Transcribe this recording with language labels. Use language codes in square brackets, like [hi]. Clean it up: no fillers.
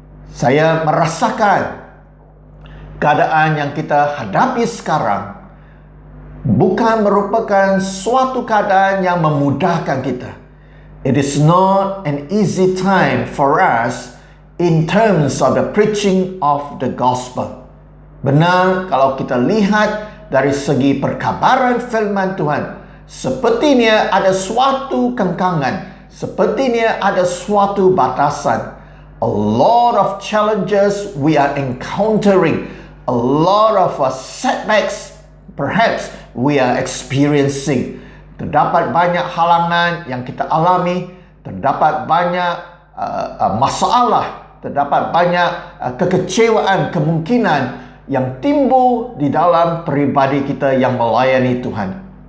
[ms] Saya merasakan keadaan yang kita hadapi sekarang bukan merupakan suatu keadaan yang memudahkan kita. [en] It is not an easy time for us in terms of the preaching of the gospel. [ms] Benar, kalau kita lihat dari segi perkabaran firman Tuhan, sepertinya ada suatu kengkangan, sepertinya ada suatu batasan. [en] A lot of challenges we are encountering, a lot of setbacks perhaps we are experiencing. [ms] Terdapat banyak halangan yang kita alami, terdapat banyak masalah, terdapat banyak kekecewaan, kemungkinan yang timbul di dalam peribadi kita yang melayani Tuhan.